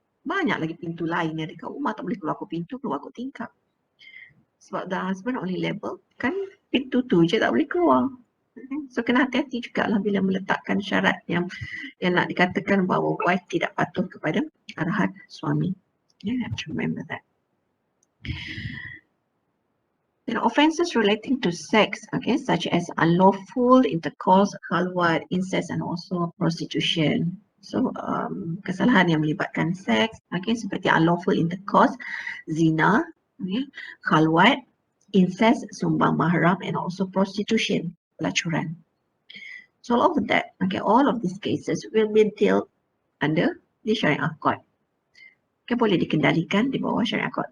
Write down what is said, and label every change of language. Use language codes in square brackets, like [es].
[ms] Banyak lagi pintu lain yang dekat rumah, tak boleh keluar ke pintu, keluar ke tingkap. Sebab [en] the husband only label [ms] kan pintu tu je tak boleh keluar. Okay. So kena hati-hati jugalah bila meletakkan syarat yang nak dikatakan bahawa wife tidak patuh kepada arahan suami. [en] You have to remember that. Then offences relating to sex, okay, such as unlawful intercourse, khalwat, incest, and also prostitution. [ms] So kesalahan yang melibatkan seks, okay, seperti [en] unlawful intercourse, [ms] zina, okay, khalwat, incest, sumbang mahram, [en] and also prostitution, [ms] pelacuran. [en] So all of that, okay, all of these cases will be dealt under the Syariah Court. [ms] Okay, boleh dikendalikan di bawah Syariah Court.